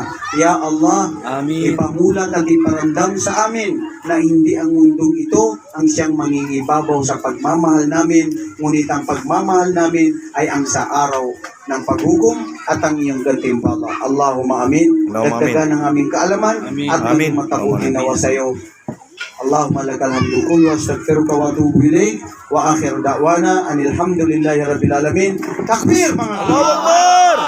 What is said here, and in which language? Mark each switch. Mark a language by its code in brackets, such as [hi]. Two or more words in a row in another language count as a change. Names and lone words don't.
[ar] يا الله, [tl] ipamulat at iparandam sa amin na hindi ang mundong ito ang siyang mangingibabaw sa pagmamahal namin, ngunit ang pagmamahal namin ay ang sa araw ng paghukom at ang iyong gantimpala. [ar] اللهم آمين. [tl] Dagdagan ang aming kaalaman at maging matakutin nawa sa iyo. [ar] اللهم لك الحمد كله، أستغفرك وأتوب إليك، وآخر دعوانا أن الحمد لله رب العالمين. [tl] Takbir mga Allah!